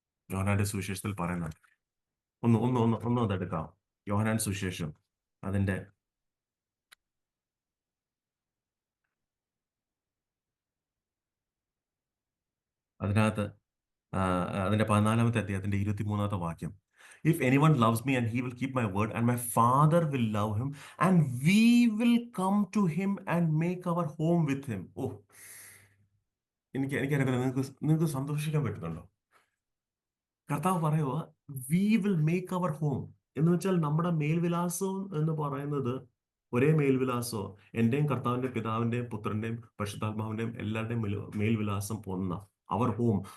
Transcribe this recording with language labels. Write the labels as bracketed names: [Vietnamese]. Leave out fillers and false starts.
[Malayalam] യോഹന്നാന്റെ സുവിശേഷത്തിൽ പറയുന്നുണ്ട്. ഒന്ന് അതെടുക്കാം. യോഹന്നാൻ സുവിശേഷം അതിന്റെ അതിനകത്ത് അതിന്റെ 14-ാമത്തെ അധ്യായത്തിന്റെ 23-ാമത്തെ വാക്യം. [English] If anyone loves me, and he will keep my word, and my Father will love him, and we will come to him and make our home with him. [Malayalam] ഓ, എനിക്കറിയത്തില്ല, നിങ്ങൾക്ക് സന്തോഷിക്കാൻ പറ്റുന്നുണ്ടോ? കർത്താവ് പറയുക, [English] we will make our home [Malayalam] എന്ന് വെച്ചാൽ നമ്മുടെ മേൽവിലാസവും എന്ന് പറയുന്നത് ഒരേ മേൽവിലാസമോ, എന്റെയും കർത്താവിന്റെ പിതാവിന്റെയും പുത്രന്റെയും പരിശുദ്ധാത്മാവിന്റെയും എല്ലാവരുടെയും മേൽവിലാസം ഒന്നാ. [English] Our home.